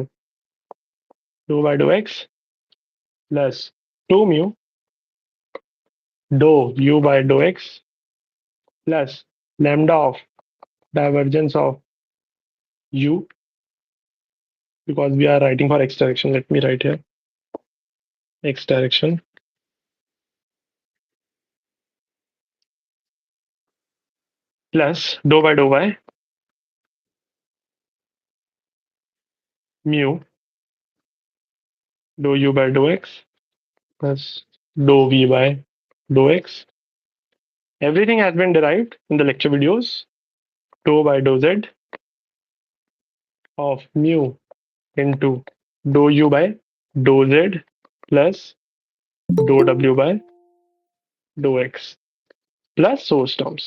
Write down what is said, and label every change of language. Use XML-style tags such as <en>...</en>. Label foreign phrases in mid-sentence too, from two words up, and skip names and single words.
<en>Dou by dou x plus 2 mu dou u by dou x plus lambda of divergence of u, because we are writing for x direction. Let me write here x direction plus dou by dou y mu dou u by dou x plus dou v by dou x. Everything has been derived in the lecture videos. Dou by dou z of mu into dou u by dou z plus dou w by dou x plus source terms.</en>